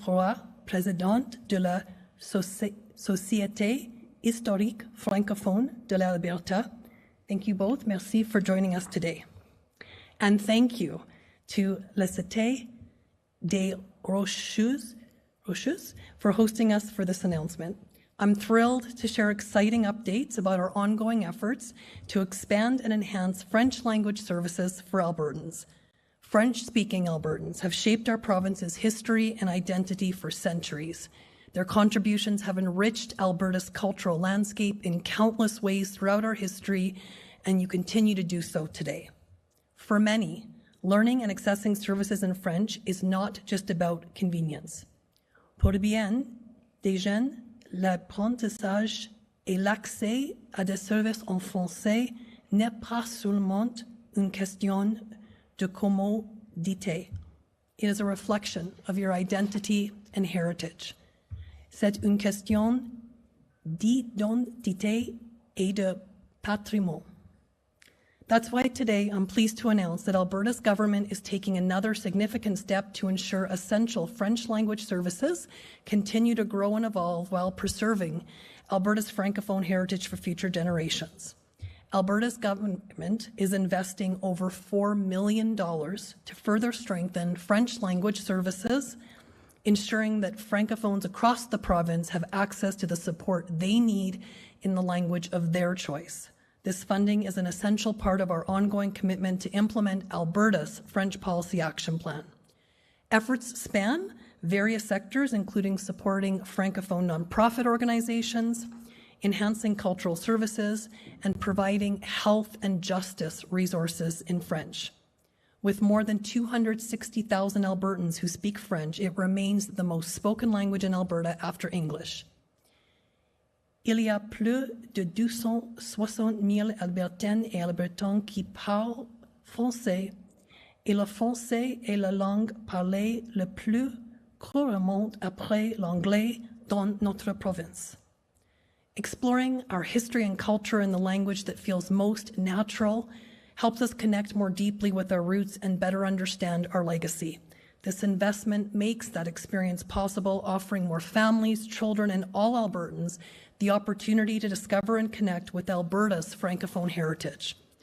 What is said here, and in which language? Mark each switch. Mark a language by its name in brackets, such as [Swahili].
[French] Roy, Présidente de la Société Historique Francophone de l'Alberta. [English] Thank you both. Merci for joining us today. And thank you to La Cité des Rocheuses for hosting us for this announcement. I'm thrilled to share exciting updates about our ongoing efforts to expand and enhance French language services for Albertans. French-speaking Albertans have shaped our province's history and identity for centuries. Their contributions have enriched Alberta's cultural landscape in countless ways throughout our history, and you continue to do so today. For many, learning and accessing services in French is not just about convenience. [French] Pour bien des jeunes, l'apprentissage et l'accès à des services en français n'est pas seulement une question de commodité. [English] It is a reflection of your identity and heritage. [French] C'est une question d'identité et de patrimoine. [English] That's why today I'm pleased to announce that Alberta's government is taking another significant step to ensure essential French language services continue to grow and evolve while preserving Alberta's Francophone heritage for future generations. Alberta's government is investing over $4 million to further strengthen French language services, ensuring that Francophones across the province have access to the support they need in the language of their choice. This funding is an essential part of our ongoing commitment to implement Alberta's French Policy Action Plan. Efforts span various sectors, including supporting Francophone nonprofit organizations, enhancing cultural services, and providing health and justice resources in French. With more than 260,000 Albertans who speak French, it remains the most spoken language in Alberta after English. [French] Il y a plus de 260 000 Albertaines et Albertans qui parlent français, et le français est la langue parlée le plus couramment après l'anglais dans notre province. [English] Exploring our history and culture in the language that feels most natural helps us connect more deeply with our roots and better understand our legacy. This investment makes that experience possible, offering more families, children, and all Albertans the opportunity to discover and connect with Alberta's Francophone heritage.